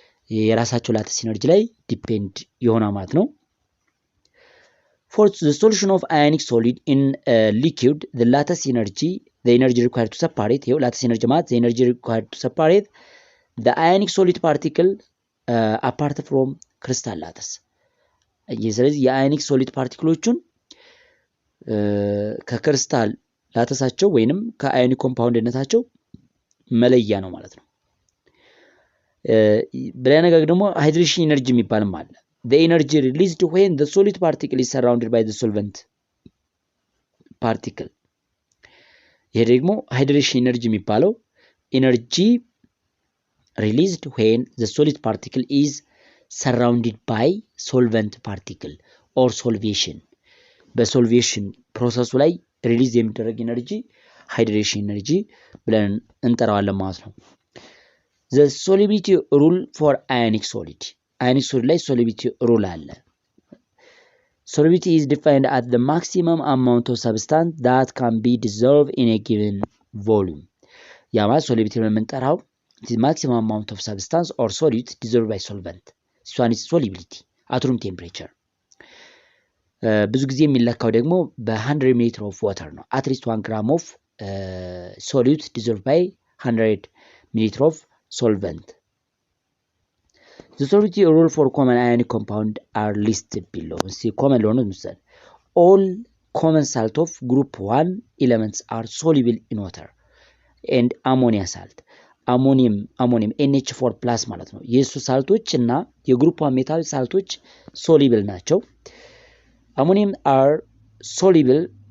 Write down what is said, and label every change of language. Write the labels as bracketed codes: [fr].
[am] የራሳቸው lattice energy ላይ ዲፔንድ ይሆናል ማለት ነው። [en] For the solution of ionic solid in liquid, the lattice energy, the energy required to separate, ይኸው lattice energy ማለት the energy required to separate the ionic solid particle apart from crystal lattice. [am] ስለዚህ የአዮኒክ ሶሊድ ፓርቲክሎቹን ከክሪስታል ላተሳቸው ወይንም ከአዮኒክ ኮምፓውንድነታቸው መለያ ነው ማለት ነው። በሌላ ነገር ደግሞ ሃይድሬሽን ኢነርጂ የሚባልም አለ። [en] the energy released when the solid particle is surrounded by the solvent particle. [am] ይሄ ደግሞ ሃይድሬሽን ኢነርጂ የሚባለው ኢነርጂ [en] released when the solid particle is surrounded by solvent particle or solvation. [am] በሶልቬሽን ፕሮሰሱ ላይ ሪሊዝ የሚደረግ ኢነርጂ ሃይድሬሽን ኢነርጂ ብለን እንጠራዋለን ማለት ነው። [en] the solubility rule for ionic solid. ionic solid ላይ solubility rule አለ። solubility is defined as the maximum amount of substance that can be dissolved in a given volume. ያ ማለት solubility የምንጠራው the maximum amount of substance or solid dissolved by solvent. this one is solubility at room temperature. [am] ብዙ ጊዜ የሚለካው ደግሞ በ100 ሚሊ ኦፍ ዋተር ነው። [en] at least 1 gram of solute dissolved by 100 ሚሊ ኦፍ solvent. the solubility rule for common ionic compound are listed below. see common ለሆነ ምሳሌ all common salt of group 1 elements are soluble in water and ammonia salt. [am] አሞኒየም NH4 ፕላስ ማለት ነው። የሱ ሳልቶች እና የግሩፕ 1 ሜታል ሳልቶች ሶሊብል ናቸው። አሞኒየም are soluble.